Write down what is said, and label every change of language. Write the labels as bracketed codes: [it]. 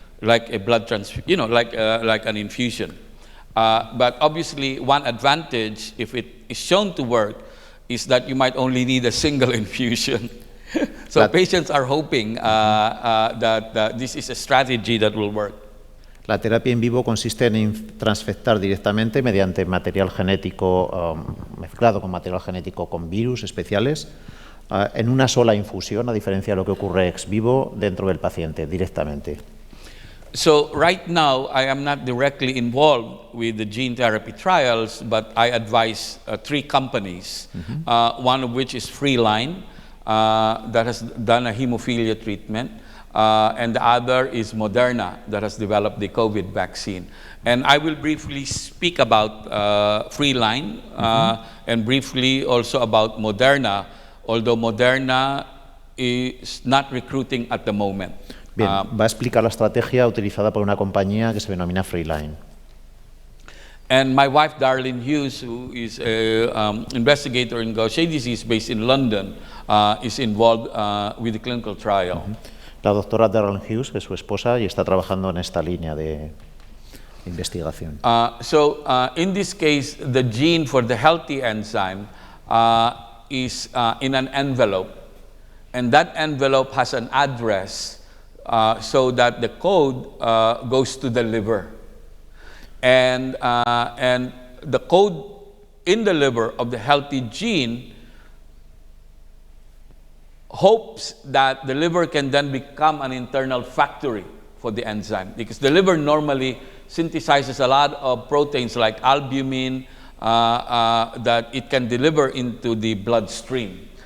[en] like a blood transfusion, like an infusion. But obviously, one advantage, if it is shown to work, is that you might only need a single infusion. So patients are hoping that this is a strategy that will work. [es] La terapia in vivo consiste en transfectar directamente mediante material genético mezclado con material genético con virus especiales en una sola infusión, a diferencia de lo que ocurre ex vivo dentro del paciente directamente. [en] So right now, I am not directly involved with the gene therapy trials, but I advise 3 companies, one of which is Freeline, that has done a hemophilia treatment, and the other is Moderna, that has developed the COVID vaccine. And I will briefly speak about Freeline and briefly also about Moderna, although Moderna is not recruiting at the moment. [es] Bien, va a explicar la estrategia utilizada por una compañía que se denomina Freeline. [en] And my wife, Darlene Hughes, who is an investigator in Gaucher disease based in London, is involved with the clinical trial. [es] La doctora Darlene Hughes es su esposa y está trabajando en esta línea de investigación. [en] So in this case, the gene for the healthy enzyme is in an envelope, and that envelope has an address so that the code goes to the liver. And the code in the liver of the healthy gene hopes that the liver can then become an internal factory for the enzyme, because the liver normally synthesizes a lot of proteins like albumin that it can deliver into the bloodstream.